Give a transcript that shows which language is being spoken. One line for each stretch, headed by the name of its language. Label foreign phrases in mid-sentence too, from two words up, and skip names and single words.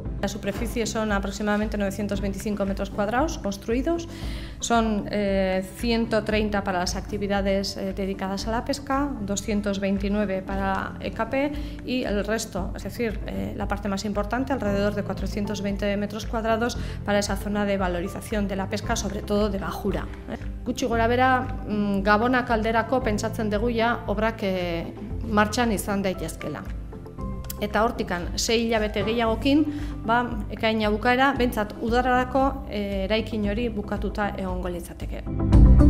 Spanish: La superficie son aproximadamente 925 metros cuadrados construidos, son 130 para las actividades dedicadas a la pesca, 229 para EKP y el resto, es decir, la parte más importante, alrededor de 420 metros cuadrados para esa zona de valorización de la pesca, sobre todo de bajura.
Basque: Gutxi gorabehera, Gabona kalderako pentsatzen dugu ja obrak martxan izan daitezkela. Eta hortikan 6 hilabete gehiagokin, ekaina bukaera, behintzat udararako eraikin hori bukatuta egongo litzateke.